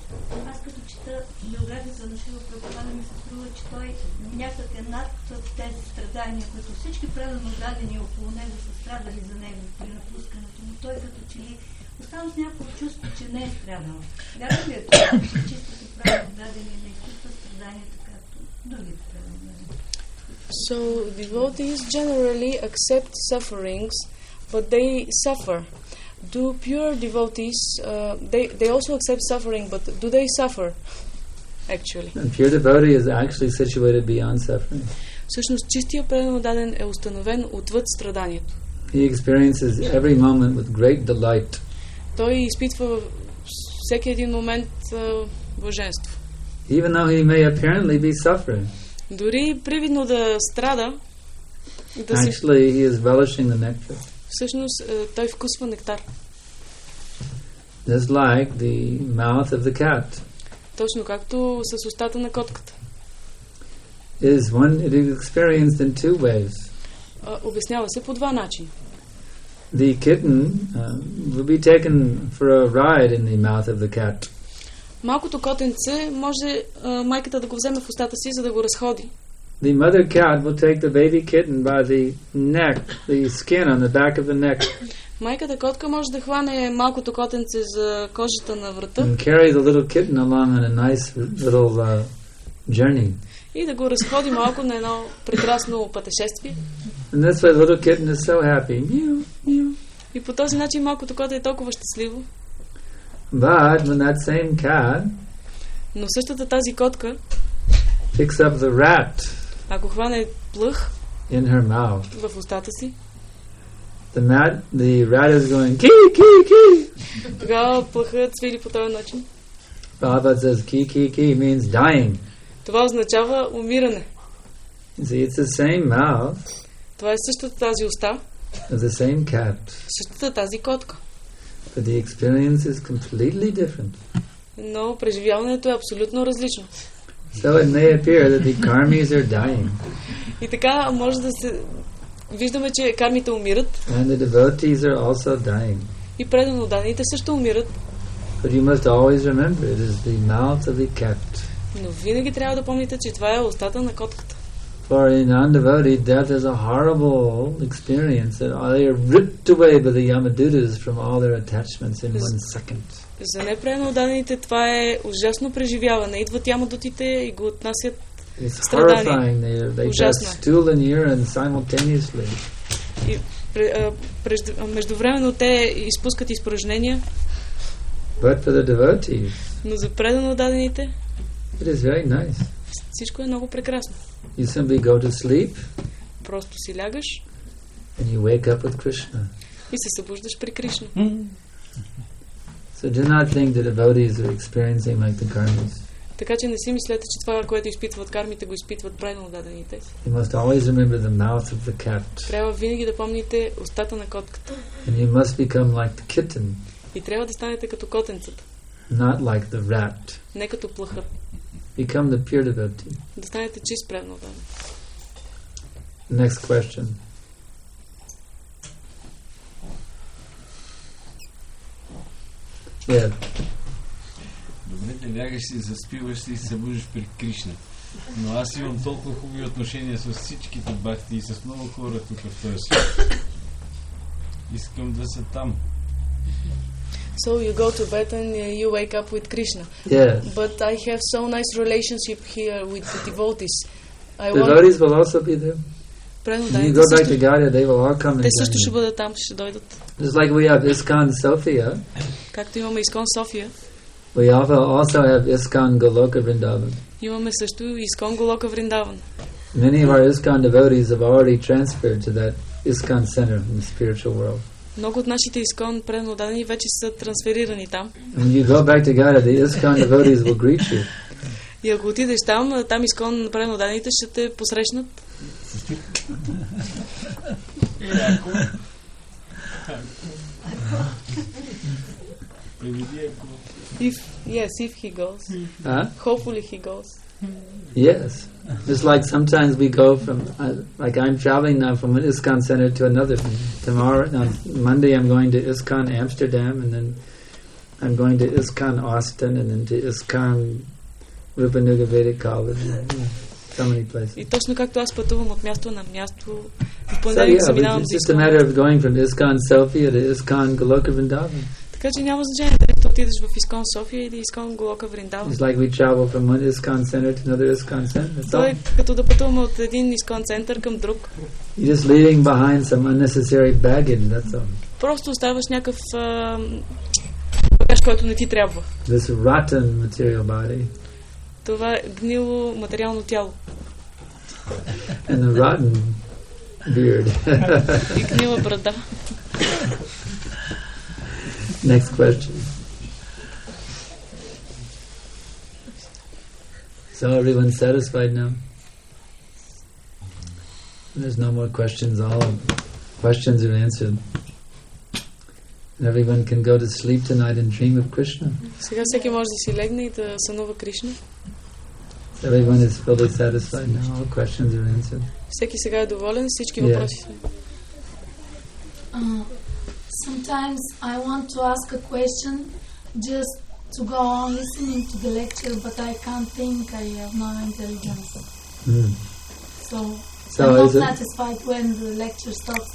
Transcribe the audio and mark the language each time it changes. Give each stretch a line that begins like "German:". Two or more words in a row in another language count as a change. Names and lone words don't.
Bulgarian: Аз като чета биография за Шрила Прабхупада ми се струва, че той някак е над тези страдания, които всички предано дадени около него са страдали за него при напускането, но той като че ли остава с някакво чувство, че не е страдал. Вярно ли е това, че чистите предано дадени не изпитват страданията, както другите предано дадени?
English: So devotees generally accept sufferings, but they suffer. Do pure devotees, they also accept suffering, but do they suffer, actually? A pure devotee is actually situated beyond suffering.
Bulgarian: Всъщност, чистия предан даден е установен отвъд страданието.
English: He experiences every moment with great delight.
Bulgarian: Той изпитва всеки един момент блаженство.
English: Even though he may apparently be suffering.
Bulgarian: Дори привидно да страда,
English: actually he is relishing the nectar.
Bulgarian: Всъщност той вкусва нектар.
English: Just like the mouth of the cat.
Bulgarian: Точно както с устата на котката.
English: it is experienced in two ways.
Bulgarian: Обяснява се по два начина.
English: The kitten will be taken for a ride in the mouth of the cat.
Bulgarian: Малкото котенце може майката да го вземе в устата си, за да го разходи.
English: The mother cat will take the baby kitten by the neck, the skin on the back of the neck.
Bulgarian: Майката котка може да хване малкото котенце за кожата на врата
English: And carry the little kitten along on a nice little journey.
Bulgarian: и да го разходи малко на едно прекрасно пътешествие.
English: And this way the little kitten is so happy. Meow, meow.
Bulgarian: И по този начин малкото коте е толкова щастливо.
English: But when that same cat
Bulgarian: Но същата тази котка,
English: picks up the rat
Bulgarian: ако хване плъх
English: in her mouth,
Bulgarian: в устата си,
English: the rat is going kee kee kee.
Bulgarian: тогава плъхът свири по този начин.
English: Baba says kee kee kee means dying.
Bulgarian: Това означава умиране.
English: See, it's the same mouth
Bulgarian: Това е същата тази уста,
English: of the same cat,
Bulgarian: същата тази котка.
English: but the experience is completely different.
Bulgarian: Но преживяването е абсолютно различно.
English: So it may appear that the karmis are dying,
Bulgarian: И така може да се... Виждаме, че кармите умират
English: and the devotees are also dying.
Bulgarian: и преданноданите също умират.
English: But you must always remember, it is the mouth of the cat.
Bulgarian: Но винаги трябва да помните, че това е устата на котката.
English: For a non-devotee, death is a horrible experience. They are ripped away by the Yamadutas from all their attachments in 1 second.
Bulgarian: За непреданнодадените това е ужасно преживяване. Идват ямадутите и го отнасят
English: It's
Bulgarian: страдания.
English: horrifying. They pass stool and urine simultaneously.
Bulgarian: И междувременно те изпускат изпражнения.
English: But for the devotees,
Bulgarian: Но за преданодадените
English: it is very nice.
Bulgarian: всичко е много прекрасно.
English: You simply go to sleep
Bulgarian: Просто си лягаш
English: and you wake up with Krishna.
Bulgarian: и се събуждаш при Кришна.
English: So do not think the devotees are experiencing like the karmis.
Bulgarian: Така че не си мислете, че това, което изпитват кармите, го изпитват преданодадените.
English: You must always remember the mouth of the cat.
Bulgarian: Трябва винаги да помните устата на котката.
English: And you must become like the kitten,
Bulgarian: И трябва да станете като котенцата,
English: not like the rat.
Bulgarian: не като плъхът.
English: Become the pure devotee.
Bulgarian: Да станете чист преданодаден.
English: Next question. Yeah.
Bulgarian: Добре, да лягаш си, заспиваш се и се събуждаш пред Кришна. Но аз имам толкова хубави отношения с всичките бхакти и с много хора тук в този свят. Искам да са там.
English: So you go to bed and you wake up with Krishna. Yes. But I have so nice relationship here with the devotees. Devotees will also be there. When you go back to Gaudiya, they will all come and
Bulgarian: Те също
English: join
Bulgarian: ще
English: you.
Bulgarian: бъдат там, ще дойдат.
English: Just like we have ISKCON Sofia,
Bulgarian: Както имаме Искон София,
English: we also have ISKCON Goloka Vrindavan.
Bulgarian: имаме също Искон Голока Вриндаван.
English: Many of our ISKCON devotees have already transferred to that ISKCON center in the spiritual world.
Bulgarian: Много от нашите Искон преданодадени вече са трансферирани там.
English: When you go back to Gaudiya, the ISKCON devotees will greet you.
Bulgarian: И ако отидеш там, там Искон преданодадените ще те посрещнат.
English: If he goes. Huh? Hopefully he goes. Yes. Just like sometimes we go from, like I'm traveling now from an ISKCON center to another. Tomorrow, on Monday, I'm going to ISKCON Amsterdam, and then I'm going to ISKCON Austin, and then to ISKCON Rupanuga Vedic College. So many places.
Bulgarian: И точно както аз пътувам от място на място, в
English: So
Bulgarian: понеделник
English: yeah,
Bulgarian: се
English: but
Bulgarian: минавам
English: it's
Bulgarian: за
English: just a
Bulgarian: Искон.
English: matter of going from ISKCON Sofia to ISKCON Goloka Vrindavan.
Bulgarian: Така че няма значение дали да отидеш в Искон София или Искон Голока Вриндаван.
English: It's like we travel from one ISKCON center to another ISKCON center. It's
Bulgarian: То е
English: all,
Bulgarian: като да пътуваме от един Искон център към друг.
English: you're just leaving behind some unnecessary baggage, that's all.
Bulgarian: Просто оставаш някакъв багаж, който не ти трябва.
English: This rotten material body
Bulgarian: Това е гнило материално тяло
English: and the rotten beard.
Bulgarian: и гнила брада.
English: Next question. So everyone's satisfied now? There's no more questions. All questions are answered. And everyone can go to sleep tonight and dream of Krishna.
Bulgarian: Сега всеки може да си легне и да сънува Кришна.
English: Everyone is fully satisfied now. All questions are answered.
Bulgarian: Всеки сега е доволен, всички въпроси са.
English: Sometimes I want to ask a question just to go on listening to the lecture, but I can't think. I have no intelligence. So I'm not satisfied when the lecture stops.